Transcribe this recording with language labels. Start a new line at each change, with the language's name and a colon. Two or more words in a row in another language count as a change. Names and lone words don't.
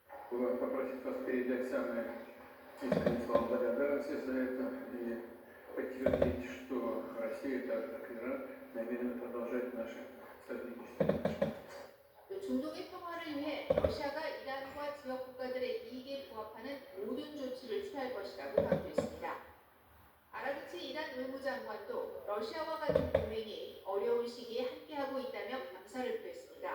Russian: попросить вас передать самые искренние слова благодарности за это и подтвердить, что Россия, так как Иран, намерены продолжать наше сотрудничество.
Korean: 또 중동의 평화를 위해 러시아가 이란과 지역 국가들의 이익에 부합하는 모든 조치를 취할 것이라고 강조했습니다. 아라그치 이란 외무장관도 러시아와 같은 동맹이 어려운 시기에 함께하고 있다며 감사를 표했습니다.